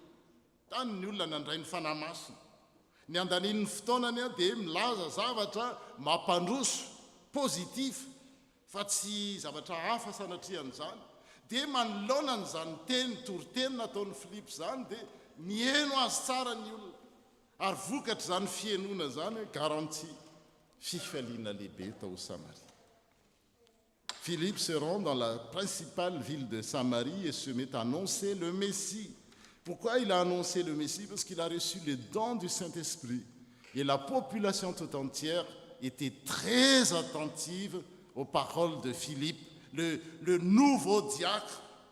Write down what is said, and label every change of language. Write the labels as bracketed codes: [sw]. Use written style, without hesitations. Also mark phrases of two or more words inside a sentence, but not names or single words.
[mg] Tany ny olona nandray ny fanahy masina. Ny andanin'ny fotoanany dia milaza zavatra mampandroso, pozitif, fa tsy zavatra hafa sanatrian'izany. Dia manoloana n'izany teny toriteny nataon'ny Filipo zany, dia mieno azy tsara ny olona. Ary vokatra zany fienoana zany garanti fifaliana lehibe tao Samarie. [fr] Philippe se rend dans la principale ville de Samarie et se met à annoncer le Messie. Pourquoi il a annoncé le Messie? Parce qu'il a reçu le don du Saint-Esprit. Et la population tout entière était très attentive aux paroles de Philippe, le nouveau diacre.